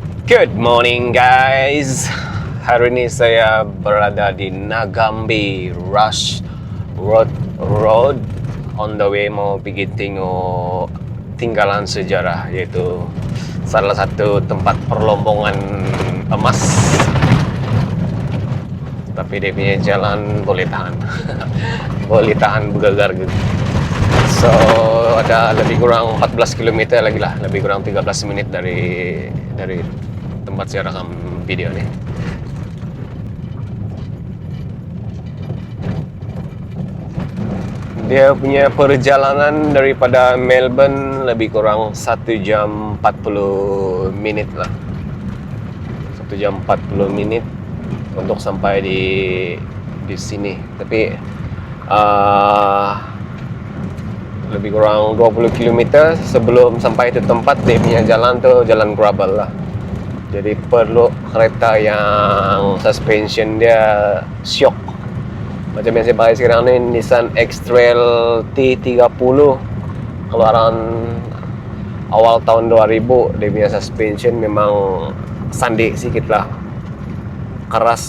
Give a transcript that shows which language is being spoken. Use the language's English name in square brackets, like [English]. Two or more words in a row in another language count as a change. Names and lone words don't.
[English] Good morning guys. [Malay] Hari ini saya berada di Nagambi Rush Road [English] on the way [Malay] mau pergi tengok tinggalan sejarah, yaitu salah satu tempat perlombongan emas. Tapi dia punya jalan boleh tahan boleh tahan bergegar gitu. So ada lebih kurang 14 km lagi lah, lebih kurang 13 menit dari tempat saya rekam video nih. Dia punya perjalanan daripada Melbourne lebih kurang 1 jam 40 menit lah. 1 jam 40 menit untuk sampai di sini. Tapi lebih kurang 20 km sebelum sampai itu tempat, dia punya jalan tuh jalan gravel lah. Jadi perlu kereta yang suspension dia shock. Macam yang saya pakai sekarang ni Nissan X-Trail T30. Keluaran awal tahun 2000. Dia punya suspension memang sandi sikit lah, keras.